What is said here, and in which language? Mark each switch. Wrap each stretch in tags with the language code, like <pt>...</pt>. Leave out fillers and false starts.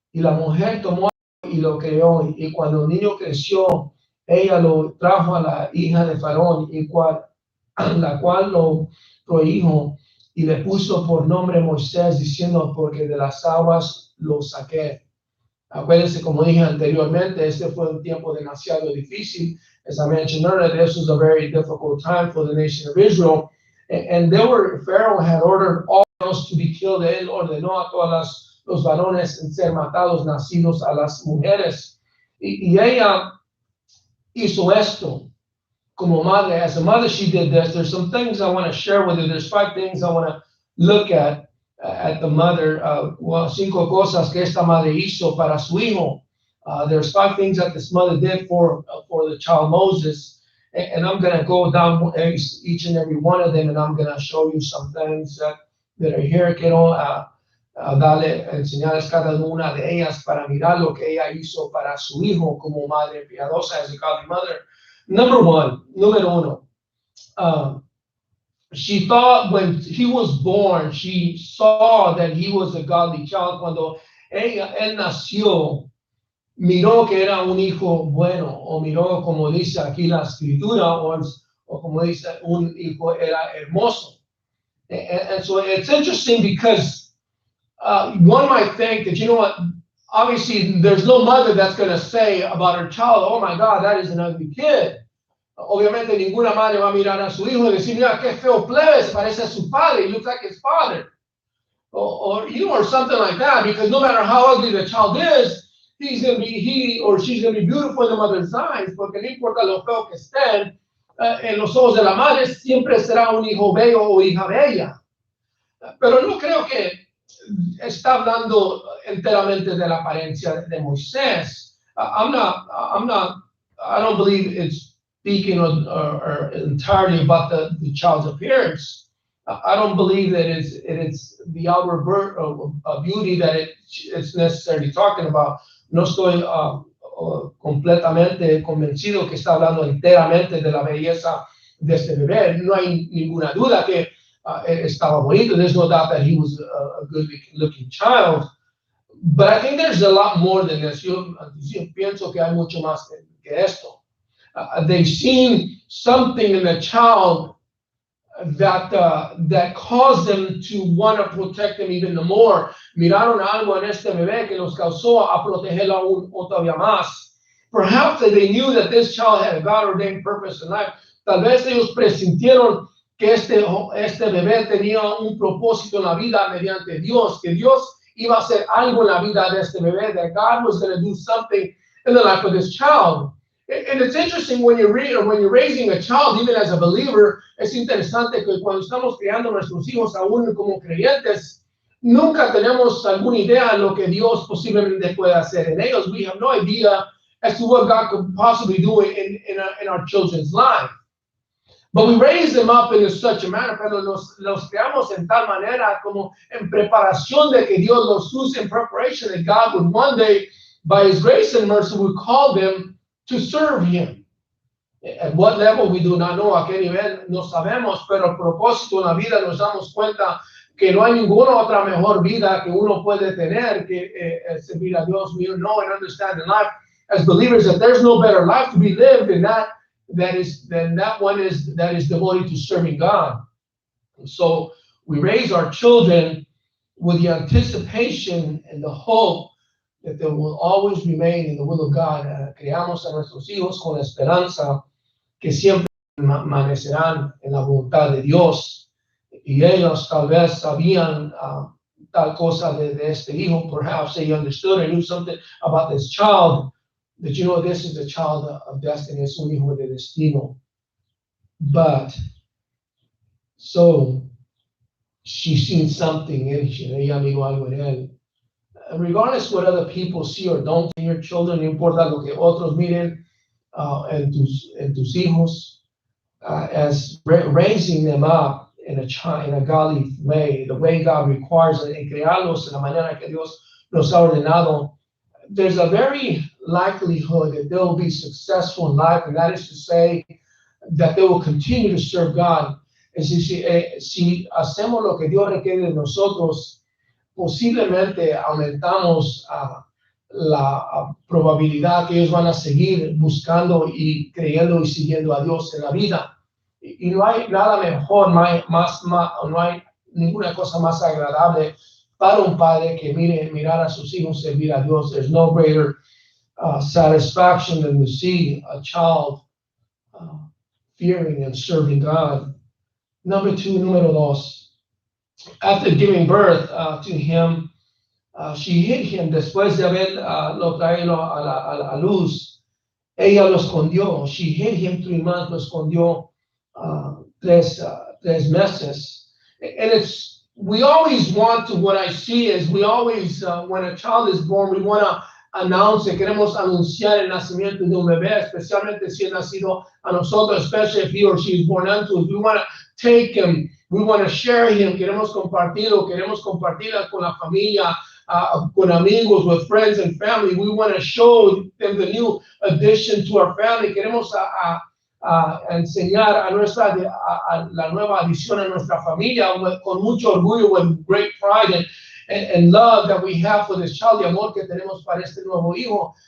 <es>Y la mujer tomó y lo crió, y cuando el niño creció, ella lo trajo a la hija de Faraón, la cual lo prohijo, y le puso por nombre Moisés, diciendo, porque de las aguas lo saqué. Acuérdense, como dije anteriormente, este fue un tiempo demasiado difícil.</es> <en>As I mentioned earlier, this was a very difficult time for the nation of Israel. And Pharaoh had ordered all males to be killed.</en> <es>Él ordenó a todos los varones en ser matados, nacidos a las mujeres. Y ella hizo esto como madre.</es> <en>As a mother, she did this. There's some things I want to share with you. There's 5 things I want to look at the mother.</en> <es>5 cosas que esta madre hizo para su hijo.</es> <en>There's 5 things that this mother did for the child Moses. And I'm going to go down each and every one of them, and I'm going to show you some things that are here.</en> <es>Quiero enseñarles cada una de ellas para mirar lo que ella hizo para su hijo como madre piadosa,</es> <en>as a godly mother.</en> <es>Número uno,</es> <en>she thought when he was born, she saw that he was a godly child.</en> <es>Cuando él nació, miró que era un hijo bueno, o miró, como dice aquí la escritura, o como dice, un hijo era hermoso.</es> <en>And so it's interesting because one might think that, you know what, obviously, there's no mother that's going to say about her child, oh my God, that is an ugly kid.</en> <es>Obviamente, ninguna madre va a mirar a su hijo y decir, mira, qué feo plebe, se parece a su padre,</es> <en>he looks like his father. Or something like that, because no matter how ugly the child is, he or she's going to be beautiful in the mother's eyes,</en> <es>porque no importa lo feo que estén, en los ojos de la madre siempre será un hijo bello o hija bella. Pero no creo que está hablando enteramente de la apariencia de Moisés.</es> <en>I don't believe it's speaking or entirely about the child's appearance. I don't believe that it's the outward beauty that it's necessarily talking about.</en> <es>No estoy completamente convencido que está hablando enteramente de la belleza de este bebé. No hay ninguna duda que estaba bonito.</es> <en>There's no doubt that he was a good-looking child. But I think there's a lot more than this.</en> <es>Yo pienso que hay mucho más que esto.</es> <en>They've seen something in the child that caused them to want to protect them even more.</en> <es>Miraron algo en este bebé que los causó a protegerlo aún todavía más.</es> <en>Perhaps they knew that this child had a God-ordained purpose in life.</en> <es>Tal vez ellos presintieron que este bebé tenía un propósito en la vida mediante Dios, que Dios iba a hacer algo en la vida de este bebé,</es> <en>that God was going to do something in the life of this child. And it's interesting when you're raising a child, even as a believer,</en> <es>es interesante que cuando estamos criando a nuestros hijos aún como creyentes, nunca tenemos alguna idea de lo que Dios posiblemente puede hacer en ellos.</es> <en>We have no idea as to what God could possibly do in our children's life. But we raise them up in such a manner,</en> <es>pero los creamos en tal manera como en preparación de que Dios los use,</es> <en>in preparation that God would one day, by His grace and mercy, would call them to serve Him. At what level we do not know,</en> <es>a qué nivel no sabemos, pero el propósito en la vida nos damos cuenta que no hay ninguna otra mejor vida que uno puede tener que servir a Dios.</es> <en>We know and understand in life as believers that there's no better life to be lived than that is devoted to serving God. And so we raise our children with the anticipation and the hope that they will always remain in the will of God.</en> <es>Criamos a nuestros hijos con la esperanza que siempre permanecerán en la voluntad de Dios. Y ellos tal vez sabían tal cosa de este hijo.</es> <en>Perhaps they understood or knew something about this child, that this is a child of destiny,</en> <es>es un hijo de destino.</es> <en>But, so, she's seen something in him,</en> <es>ella miró algo en él.</es> <en>Regardless what other people see or don't see in your children,</en> <es>no importa lo que otros miren en tus hijos,</es> <en>as raising them up in a godly way, the way God requires it,</en> <es>en crearlos en la manera que Dios los ha ordenado,</es> <en>there's a very likelihood that they will be successful in life, and that is to say that they will continue to serve God.</en> <es>Es decir, si hacemos lo que Dios requiere de nosotros, posiblemente aumentamos la probabilidad que ellos van a seguir buscando y creyendo y siguiendo a Dios en la vida. Y no hay nada mejor, no hay ninguna cosa más agradable para un padre que mirar a sus hijos servir a Dios.</es> <en>There's no greater satisfaction than to see a child fearing and serving God.</en> <es>Número dos.</es> <en>After giving birth to him, she hid him.</en> <es>Después de haberlo traído a la luz, ella lo escondió.</es> <en>She hid him 3 months,</en> <es>lo escondió 3 meses.</es> <en>And we always want to, what I see is we always, when a child is born, we want to announce it.</en> <es>Queremos anunciar el nacimiento de un bebé, especialmente si ha nacido a nosotros,</es> <en>especially if he or she is born unto us. We want to take him. We want to share him.</en> <es>Queremos compartirlo con la familia, con amigos,</es> <en>with friends and family. We want to show them the new addition to our family.</en> <es>Queremos enseñar a la nueva adición a nuestra familia con mucho orgullo,</es> <en>with great pride and love that we have for this child,</en> <es>y amor que tenemos para este nuevo hijo.</es>